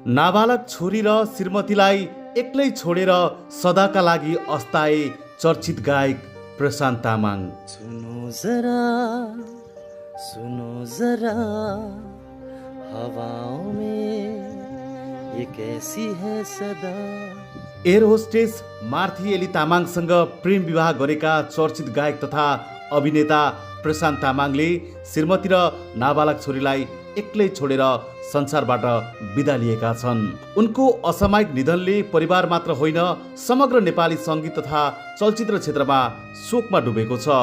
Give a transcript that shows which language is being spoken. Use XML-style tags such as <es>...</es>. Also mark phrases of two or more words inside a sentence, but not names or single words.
<ne>नाबालक छोरी र श्रीमतीलाई एक्लै छोडेर सदाका लागि अस्ताए चर्चित गायक प्रशान्त तामाङ।</ne> <hi>सुनो जरा हवाओं में ये कैसी है सदा।</hi> <ne>एयर होस्टेस मार्थी एली तामाङसँग प्रेम विवाह गरेका चर्चित गायक तथा अभिनेता प्रशान्त तामाङले श्रीमती र नाबालक छोरीलाई एक्लै छोडेर संसारबाट बिदा लिएका छन्। उनको असामयिक निधनले परिवार मात्र होइन समग्र नेपाली सङ्गीत तथा चलचित्र क्षेत्रमा शोकमा डुबेको छ।</ne>